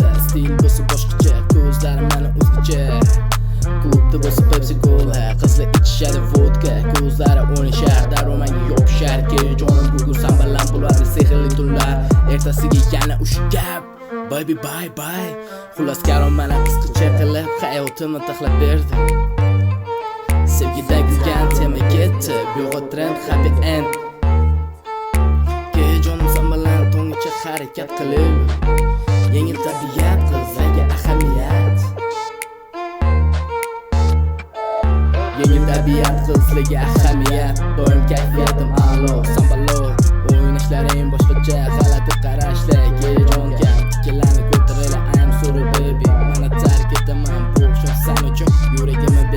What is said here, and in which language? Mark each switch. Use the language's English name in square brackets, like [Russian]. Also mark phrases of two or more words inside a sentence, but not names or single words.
[Uzbek] Stil bo'lsa boshqacha, ko'zlarim mana o'zgacha. Klubda bo'lsa Pepsi Cola, qizlar ichishadi vodka, ko'zlari o'ynashar, darrov menga yopishar. Jonim bugun san bilan bo'ladi sehrli tunlar, ertasiga yana o'sha gap. [English] Baby bye bye. [Uzbek] Xullas karom mana qisqacha qilib hayotimni taxlab berdi. Sevgidan kuygan tema ketdi, bu trend [English] happy end. [Uzbek] Jonim san bilan to'nggacha harakat qilib, yengil tabiat qizlarga ahamiyat. Yengil tabiat qizlarga ahamiyat. Doim kayfiyatim a'lo, sambalo. O'ynashlaring boshqacha, g'alati qarashlar. Jonga tikilani ko'taraylar, [English] I'm sorry baby. [Uzbek] Mana tark etaman bu o'xsham san uchun. Yuragim